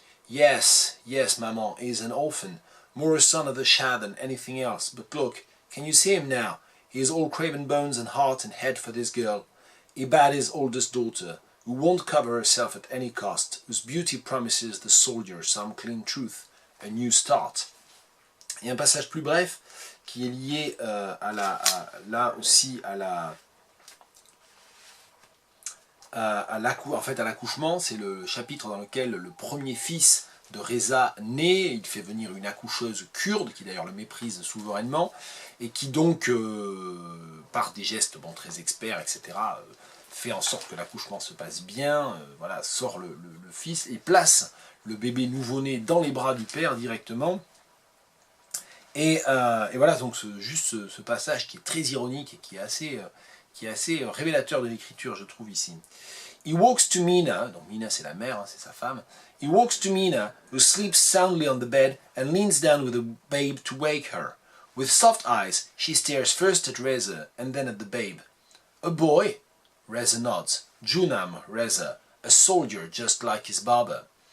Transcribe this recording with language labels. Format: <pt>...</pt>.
<en>Yes, maman, he is an orphan, more a son of the Shah than anything else, but look, can you see him now? He is all craven bones and heart and head for this girl. Ibadi's oldest daughter, who won't cover herself at any cost, whose beauty promises the soldier some clean truth, a new start.</en> <fr>Il y a un passage plus bref qui est lié là aussi à l'accouchement. C'est le chapitre dans lequel le premier fils de Reza naît. Il fait venir une accoucheuse kurde qui d'ailleurs le méprise souverainement et qui donc par des gestes très experts, etc., fait en sorte que l'accouchement se passe bien, sort le fils et place le bébé nouveau-né dans les bras du père directement. Et voilà, donc juste ce passage qui est très ironique et qui est assez révélateur de l'écriture, je trouve, ici.</fr> <en>He walks to Mina,</en> <fr>donc Mina c'est la mère, c'est sa femme.</fr> <en>He walks to Mina, who sleeps soundly on the bed and leans down with the babe to wake her. With soft eyes, she stares first at Reza and then at the babe. A boy? Reza nods. Junam, Reza, a soldier just like his Baba.</en>